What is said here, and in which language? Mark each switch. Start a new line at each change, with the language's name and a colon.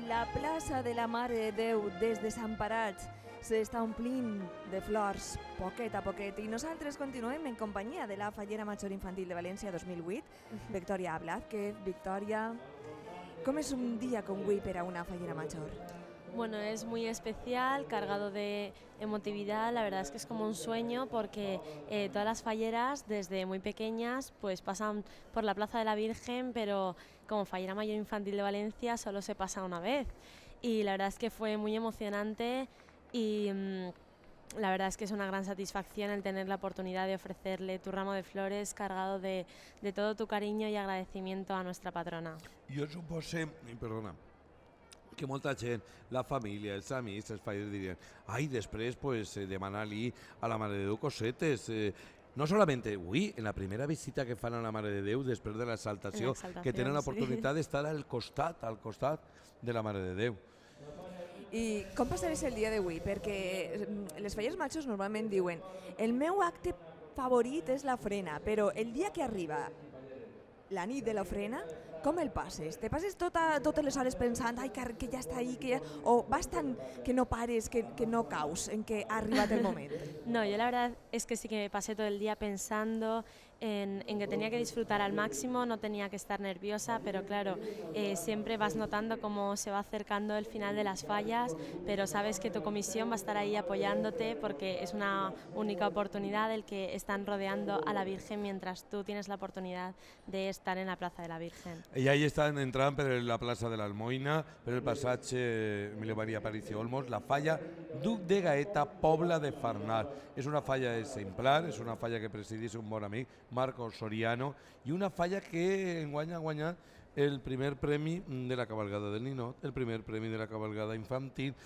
Catalan: La plaça de la Mare de Déu des Desemparats s'està omplint de flors poquet a poquet i nosaltres continuem en companyia de la Fallera Major Infantil de València 2008, Victoria Blázquez. Victoria, com és un dia com avui per a una Fallera Major?
Spanish: Bueno, es muy especial, cargado de emotividad. La verdad es que es como un sueño porque todas las falleras desde muy pequeñas pues pasan por la Plaza de la Virgen, pero como Fallera Mayor Infantil de Valencia solo se pasa una vez. Y la verdad es que fue muy emocionante y la verdad es que es una gran satisfacción el tener la oportunidad de ofrecerle tu ramo de flores cargado de todo tu cariño y agradecimiento a nuestra patrona.
Catalan: Jo supose, perdona, que molta gent, la família, els amics, els fallers dirien ai, després pues, demanar-li a la Mare de Déu cosetes. No solament avui, en la primera visita que fan a la Mare de Déu després de l'exaltació, que tenen l'oportunitat d'estar al costat de la Mare de Déu. I com passaràs el dia d'avui? Perquè les falleres majors normalment diuen el meu acte favorit és l'ofrena, però el dia que arriba la nit de l'ofrena, com el passes? Te passes totes les hores pensant ai, que ja està ahí, o vas tant que no pares, que no caus en que ha arribat el moment?
Spanish: No, yo la verdad es que sí que me pasé todo el día pensando en que tenía que disfrutar al máximo, no tenía que estar nerviosa, pero claro, siempre vas notando cómo se va acercando el final de las fallas, pero sabes que tu comisión va a estar ahí apoyándote porque es una única oportunidad el que están rodeando a la Virgen mientras tú tienes la oportunidad de estar en la Plaza de la Virgen.
Catalan: I ahí estan entrant per la plaça de l'Almoina, per el passatge Emilio María Aparicio Olmos, la falla Duc de Gaeta, Pobla de Farnals. És una falla exemplar, és una falla que presidís un bon amic, Marcos Soriano, i una falla que enguany ha guanyat el primer premi de la cabalgada del Ninot, el primer premi de la cabalgada infantil.